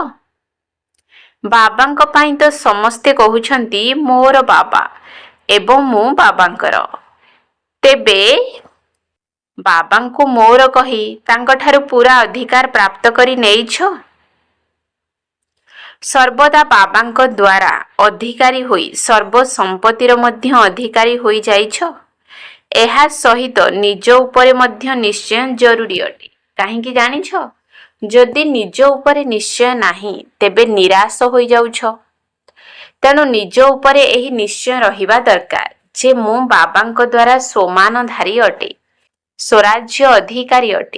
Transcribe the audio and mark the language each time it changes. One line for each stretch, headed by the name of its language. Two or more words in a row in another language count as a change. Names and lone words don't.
Odia: ବାବାଙ୍କ ପାଇଁ ତ ସମସ୍ତେ କହୁଛନ୍ତି ମୋର ବାବା ଏବଂ ମୁଁ ବାବାଙ୍କର। ତେବେ ବାବାଙ୍କୁ ମୋର କହି ତାଙ୍କ ଠାରୁ ପୂରା ଅଧିକାର ପ୍ରାପ୍ତ କରି ନେଇଛ। ସର୍ବଦା ବାବାଙ୍କ ଦ୍ୱାରା ଅଧିକାରୀ ହୋଇ ସର୍ବ ସମ୍ପତ୍ତିର ମଧ୍ୟ ଅଧିକାରୀ ହୋଇ ଯାଇଛ। ଏହା ସହିତ ନିଜ ଉପରେ ମଧ୍ୟ ନିଶ୍ଚୟ ଜରୁରୀ ଅଟେ। କାହିଁକି ଜାଣିଛ ଯଦି ନିଜ ଉପରେ ନିଶ୍ଚୟ ନାହିଁ ତେବେ ନିରାଶ ହୋଇ ଯାଉଛ। ତେଣୁ ନିଜ ଉପରେ ଏହି ନିଶ୍ଚୟ ରହିବା ଦରକାର ଯେ ମୁଁ ବାବାଙ୍କ ଦ୍ୱାରା ସମ୍ମାନଧାରୀ ଅଟେ, ସ୍ୱରାଜ୍ୟ ଅଧିକାରୀ ଅଟେ।